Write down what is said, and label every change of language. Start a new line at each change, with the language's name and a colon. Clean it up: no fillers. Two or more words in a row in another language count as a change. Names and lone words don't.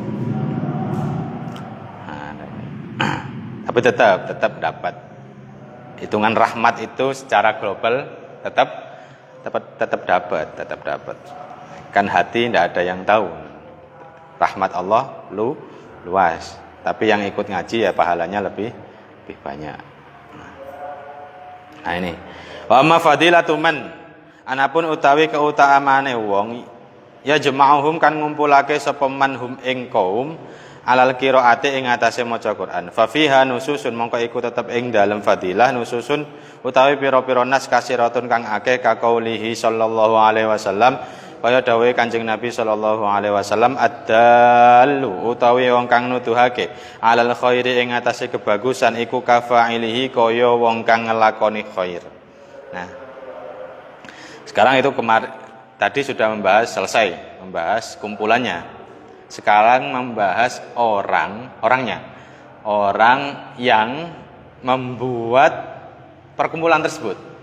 Indonesian: Tapi tetap dapat hitungan rahmat itu secara global tetap dapat. Kan hati tidak ada yang tahu. Rahmat Allah luas. Tapi yang ikut ngaji ya pahalanya lebih banyak. Nah, ini.
Arabic: Wa amma fadilatu man.
Javanese: Anapun utawi keutamaane wong
Arabic: ya jama'uhum
Javanese: kan ngumpulake sapa manhum ing kaum
Arabic: alal qiraati
Javanese: ing atase maca Quran.
Arabic: Fa fiha nususun
Javanese: mongko iku tetep ing dalem fadilah nususun utawi pira-pira
Arabic: nas kasiratun
Javanese: kang akeh
Arabic: ka qaulihi sallallahu alaihi wasallam
Javanese: kaya dawuhe Kanjeng Nabi
Arabic: sallallahu alaihi wasallam
Javanese: ad-dallu utawi wong kang nuduhake
Arabic: alal khairi
Javanese: ing atase kebagusan iku kafa'ilihi kaya wong kang nglakoni khair.
Indonesian: Nah, sekarang itu tadi sudah selesai membahas kumpulannya. Sekarang membahas orangnya. Orang yang membuat perkumpulan tersebut.